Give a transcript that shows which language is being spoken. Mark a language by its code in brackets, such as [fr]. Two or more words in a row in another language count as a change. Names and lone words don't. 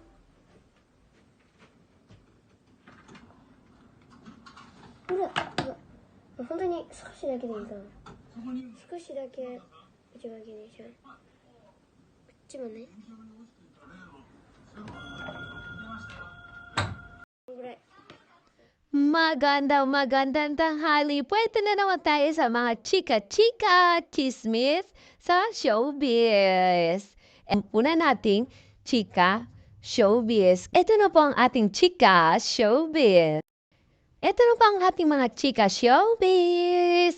[ja] ほら、本当に少しだけでいいから。少しだけ内巻きにしちゃう。こっちもね。こんぐらい。 [tl] Magandang tanghali. Pwede na naman tayo sa mga chika-chika chismis sa showbiz. And una nating chika showbiz. Ito na po ang ating chika showbiz. Ito na po ang ating mga chika showbiz.